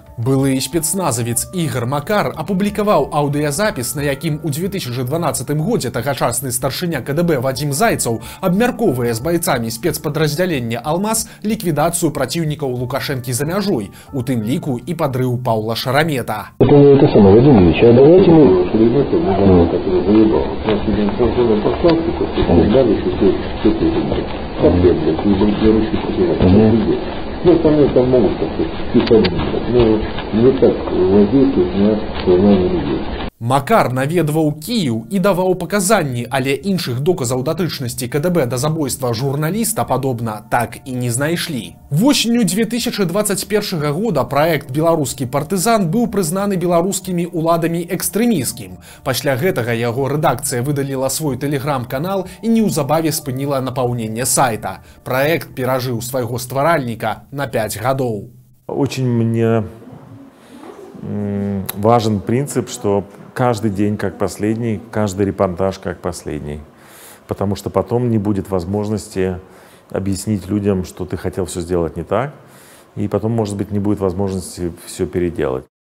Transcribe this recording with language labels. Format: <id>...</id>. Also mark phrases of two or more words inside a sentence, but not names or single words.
<be>Былы спецназавец Ігор Макар апублікаваў аўдыязапіс, на якім у 2012 годзе тагачасны старшыня КДБ Вадзім Зайцаў абмяркоўвае з байцамі спецпадраздзялення «Алмаз» ліквідацыю праціўнікаў Лукашэнкі за мяжой, у тым ліку і падрыў Паўла Шарамета.</be> <ru>Это самое, Владимирович, а давайте мы... Ну, остальные там могут как-то психологировать, но не так воздействует на сознание людей.</ru> <be>Макар наведваў Кіеў і даваў паказанні, але іншых доказаў датычнасці КДБ да забойства журналіста, падобна, так і не знайшлі. Восенню 2021 года праект «Беларускі партызан» быў прызнаны беларускімі ўладамі экстрэміскім. Пасля гэтага яго рэдакцыя выдаліла свой тэлеграм-канал і неўзабаве спыніла напаўненне сайта. Праект перажыў свайго стваральніка на 5 гадоў.</be> <ru>Очень мне важен принцип, что каждый день как последний, каждый репортаж как последний. Потому что потом не будет возможности объяснить людям, что ты хотел все сделать не так. И потом, может быть, не будет возможности все переделать.</ru>